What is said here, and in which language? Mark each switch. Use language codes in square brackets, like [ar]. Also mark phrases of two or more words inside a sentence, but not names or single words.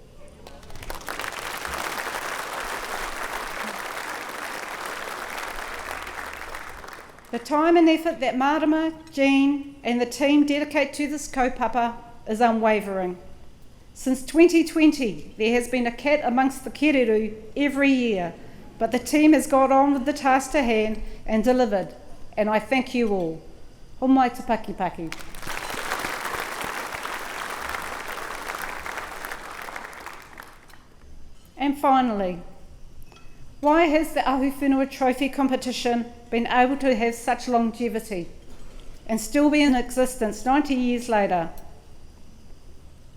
[en] The time and effort that Marama, Jean and the team dedicate to this kaupapa is unwavering. Since 2020, there has been a cat amongst the kereru every year, but the team has got on with the task to hand and delivered, and I thank you all. [mi] Homai te paki paki. [en] And finally, why has the Ahu Whenua Trophy competition been able to have such longevity and still be in existence 90 years later?